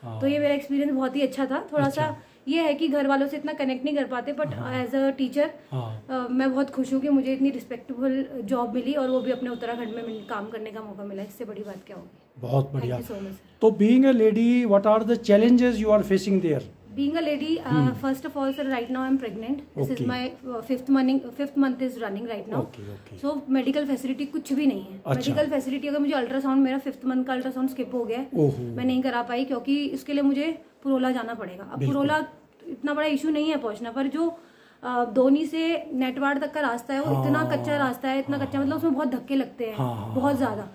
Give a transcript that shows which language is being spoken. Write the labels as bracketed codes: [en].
[hi] तो ये मेरा एक्सपीरियंस बहुत ही अच्छा था. थोड़ा सा ये है कि घर वालों से इतना कनेक्ट नहीं कर पाते, [en] but as a teacher [hi] मैं बहुत खुश हूँ कि मुझे इतनी रिस्पेक्टेबल जॉब मिली, और वो भी अपने उत्तराखंड में काम करने का मौका मिला. इससे बड़ी बात क्या होगी. बहुत बढ़िया. [en] तो being a lady, what are the challenges you are facing there? Being a lady, first of all, sir, right now I'm pregnant. This is my fifth month is running right now. So medical facility [hi] कुछ भी नहीं है. Medical facility, अगर मुझे ultrasound, मेरा 5th month का ultrasound skip हो गया, मैं नहीं करा पाई, क्योंकि इसके लिए मुझे पुरोला जाना पड़ेगा. अब पुरोला इतना बड़ा इशू नहीं है पहुंचना, पर जो दोनी से नेटवाड़ तक का रास्ता है वो इतना कच्चा रास्ता है, इतना कच्चा, मतलब उसमें बहुत धक्के लगते हैं, बहुत ज्यादा.